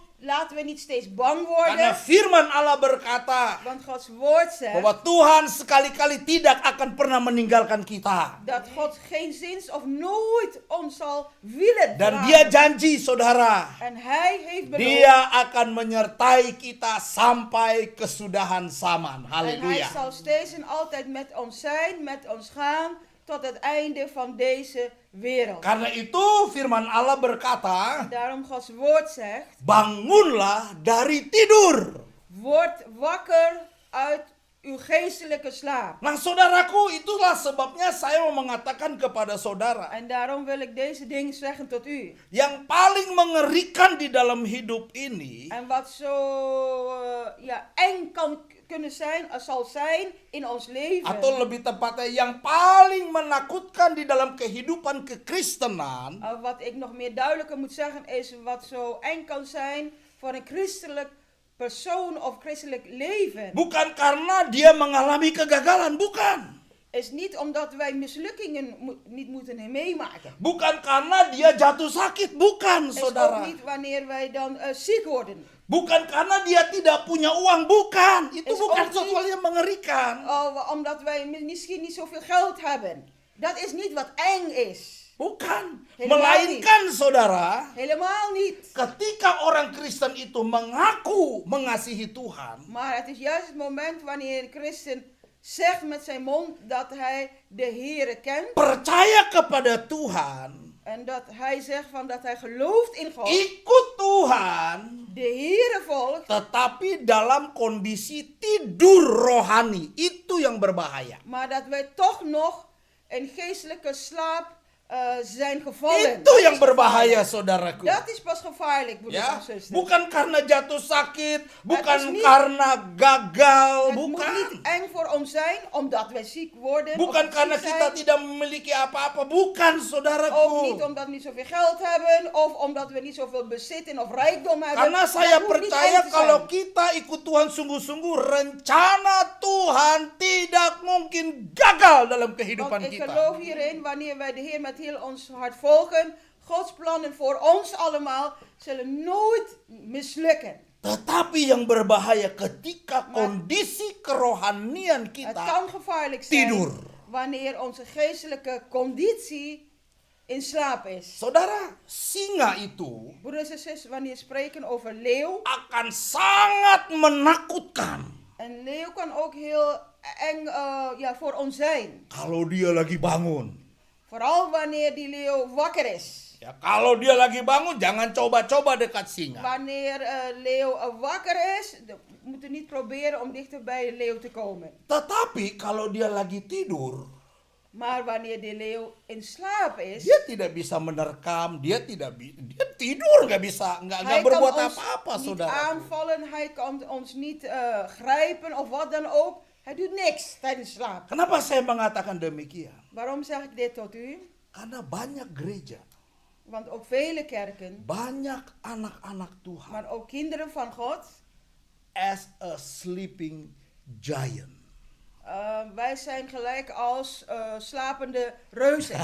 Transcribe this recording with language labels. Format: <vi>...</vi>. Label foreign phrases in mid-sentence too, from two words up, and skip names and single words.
<nl>Laten we niet steeds bang</nl> <id>karena</id> <nl>worden.</nl> <id>firman Allah berkata</id> <nl>Want Gods woord zegt</nl> <id>bahwa Tuhan sekali-kali tidak akan pernah meninggalkan kita.</id> <nl>dat God geen zins of nooit ons zal willen</nl> <id>Dan</id> <nl>verlaten.</nl> <id>dia janji saudara,</id> <nl>En hij heeft beloofd.</nl> <id>dia akan menyertai kita sampai kesudahan zaman.</id> <nl>En hij</nl> <id>Haleluya.</id> <nl>zal steeds en altijd met ons zijn, met ons gaan, tot het einde van deze wereld.</nl> <id>Karena itu firman Allah berkata,</id> <nl>Daarom Gods woord zegt,</nl> <id>bangunlah dari tidur.</id> <nl>word wakker uit uw geestelijke slaap.</nl> <id>Nah saudaraku, itulah sebabnya saya mau mengatakan kepada saudara,</id> <nl>En daarom wil ik deze dingen zeggen tot u.</nl> <id>yang paling mengerikan di dalam hidup ini</id> <nl>En wat zo eng kan kunnen zijn, zal zijn in ons leven.</nl> <id>atau lebih tepatnya yang paling menakutkan di dalam kehidupan kekristenan</id> <nl>Wat ik nog meer duidelijker moet zeggen is wat zo eng kan zijn voor een christelijk persoon of christelijk leven.</nl> <id>bukan karena dia mengalami kegagalan, bukan.</id> <nl>is niet omdat wij mislukkingen niet moeten meemaken.</nl> <id>Bukan karena dia jatuh sakit, bukan</id> <nl>Is ook</nl> <id>saudara.</id> <nl>niet wanneer wij dan ziek worden.</nl> <id>Bukan karena dia tidak punya uang, bukan. Itu</id> <nl>Is</nl> <id>bukan</id> <nl>ook</nl> <id>sesuatu yang mengerikan.</id> <nl>Omdat wij misschien niet zoveel geld hebben. Dat is niet wat eng is.</nl> <id>Bukan.</id> <nl>Helemaal</nl> <id>Melainkan saudara,</id> <nl>Helemaal niet.</nl> <id>ketika orang Kristen itu mengaku mengasihi Tuhan,</id> <nl>Maar het is juist het moment wanneer een christen zegt met zijn mond dat hij de Heere kent.</nl> <id>percaya kepada Tuhan,</id> <nl>En dat hij zegt van dat hij gelooft in God.</nl> <id>ikut Tuhan,</id> <nl>De Heere volgt.</nl> <id>tetapi dalam kondisi tidur rohani, itu yang berbahaya.</id> <nl>Maar dat wij toch nog in geestelijke slaap zijn gevallen.</nl> <id>Itu</id> <nl>Dat</nl> <id>yang</id> <nl>is</nl> <id>berbahaya,</id> <nl>gevaarlijk.</nl> <id>saudaraku.</id> <nl>Dat is pas gevaarlijk, broeders</nl> <id>Ya,</id> <nl>en zusters.</nl> <id>bukan karena jatuh sakit, bukan</id> <nl>is niet-</nl> <id>karena gagal,</id> <nl>Het moet</nl> <id>bukan.</id> <nl>niet eng voor ons zijn omdat wij ziek worden.</nl> <id>Bukan</id> <nl>of</nl> <id>karena</id> <nl>ziek</nl> <id>kita</id> <nl>zijn.</nl> <id>tidak memiliki apa-apa, bukan</id> <nl>Ook niet</nl> <id>saudaraku.</id> <nl>omdat we niet zoveel geld hebben. Of omdat we niet zoveel bezitten of rijkdom hebben.</nl> <id>Karena saya</id> <nl>Dat hoeft niet</nl> <id>percaya</id> <nl>eng te</nl> <id>kalau</id> <nl>zijn.</nl> <id>kita ikut Tuhan sungguh-sungguh, rencana Tuhan tidak mungkin gagal dalam kehidupan</id> <nl>Want ik</nl> <id>kita.</id> <nl>geloof hierin, wanneer wij de Heer met heel ons hart volgen, Gods plannen voor ons allemaal zullen nooit mislukken.</nl> <id>Tetapi yang berbahaya ketika kondisi kerohanian</id> <nl>Het</nl> <id>kita</id> <nl>kan gevaarlijk zijn</nl> <id>tidur.</id> <nl>wanneer onze geestelijke conditie in slaap is.</nl> <id>Saudara, singa itu</id> <nl>Broeders en zusters, wanneer we spreken over leeuw,</nl> <id>akan sangat menakutkan</id> <nl>een leeuw kan ook heel eng voor ons zijn.</nl> <id>kalau dia lagi bangun.</id> <nl>Vooral wanneer die leeuw wakker is.</nl> <id>Ya, kalau dia lagi bangun, jangan coba-coba dekat singa.</id> <nl>Wanneer leeuw wakker is, we moeten niet proberen om dichter bij de leeuw te komen.</nl> <id>Tetapi kalau dia lagi tidur,</id> <nl>Maar wanneer de leeuw in slaap is,</nl> <id>dia tidak bisa menerkam, dia tidur, nggak bisa, nggak</id> <nl>hij kan</nl> <id>berbuat</id> <nl>ons</nl> <id>apa-apa,</id> <nl>niet</nl> <id>saudara.</id> <nl>aanvallen, hij kan ons niet grijpen of wat dan ook. Hij doet niks tijdens slaap.</nl> <id>Kenapa saya mengatakan demikian?</id> <nl>Waarom zeg ik dit tot u?</nl> <id>Karena banyak gereja,</id> <nl>Want ook vele kerken,</nl> <id>banyak anak-anak Tuhan</id> <nl>maar ook kinderen van God,</nl> <en>as a sleeping giant.</en> <nl>wij zijn gelijk als slapende reuzen.</nl>